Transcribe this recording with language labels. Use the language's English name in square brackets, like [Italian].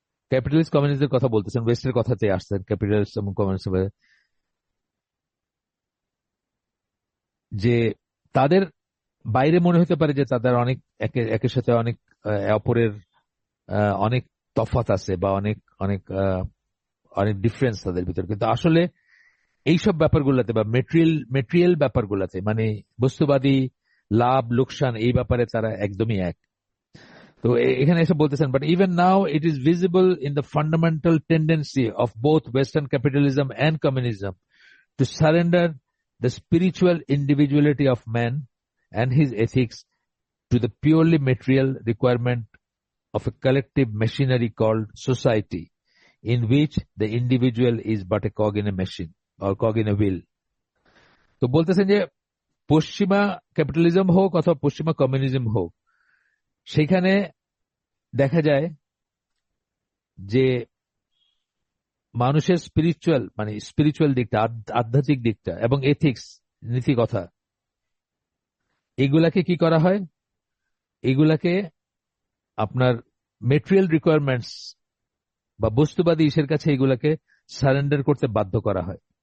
[Bangla] Capitalist কমিউনিস্টের কথা বলতেছেন, ওয়েস্টের কথাতে আসছেন ক্যাপিটালিস্ট এবং কমিউনিস্ট, যে তাদের বাইরে মনে হতে পারে যে তাদের অনেক একের সাথে অনেক অপরের অনেক তফাৎ আছে, বা অনেক অনেক অনেক ডিফারেন্স তাদের ভিতর, কিন্তু আসলে এইসব ব্যাপারগুলোতে বা মেটেরিয়াল ব্যাপারগুলোতে, মানে বস্তুবাদী লাভ লোকসান, এই ব্যাপারে তারা একদমই এক। তো এখানে এসে বলতেছেন, [English] But even now it is visible in the fundamental tendency of both western capitalism and communism to surrender the spiritual individuality of man and his ethics to the purely material requirement of a collective machinery called society, in which the individual is but a cog in a machine or cog in a wheel. [Bangla] তো বলতেছেন যে পশ্চিমা capitalism হোক অথবা পশ্চিমা communism হোক, সেখানে দেখা যায় যে মানুষের স্পিরিচুয়াল দিকটা, আধ্যাত্মিক দিকটা এবং এথিক্স, নীতি কথা, এগুলাকে কি করা হয়, এগুলাকে আপনার মেটেরিয়াল রিকোয়ারমেন্টস বা বস্তুবাদী ইসের কাছে এগুলাকে সারেন্ডার করতে বাধ্য করা হয়।